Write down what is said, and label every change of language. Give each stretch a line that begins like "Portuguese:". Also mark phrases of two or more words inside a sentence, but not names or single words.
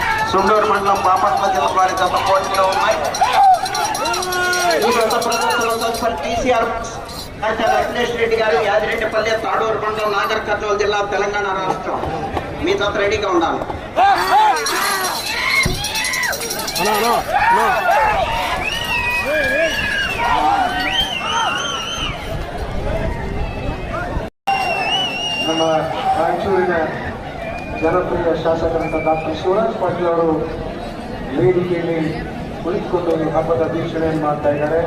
Telugu: సుండూరు మండలం బాపట్ల జిల్లా వారి గత పోటీలో ఉన్నాయి. ఈ గత ప్రదర్శనలో తదుపరి టీసీఆర్ వెంకటేష్ రెడ్డి గారు యాదిరెడ్డిపల్లి తాడూరు మండలం నాగర్ కర్నూలు జిల్లా తెలంగాణ రాష్ట్రం. మీ జత రెడీగా ఉండాలి.
Kannada: ನಮ್ಮ ರಾಯಚೂರಿನ ಜನಪ್ರಿಯ ಶಾಸಕರಂತ ಡಾಕ್ಟರ್ ಶಿವರಾಜ್ ಪಾಟೀಲ್ ಅವರು ವೇದಿಕೆಯಲ್ಲಿ ಕುಳಿತುಕೊಂಡು ಈ ಹಬ್ಬದ ವೀಕ್ಷಣೆಯನ್ನು ಮಾಡ್ತಾ ಇದ್ದಾರೆ.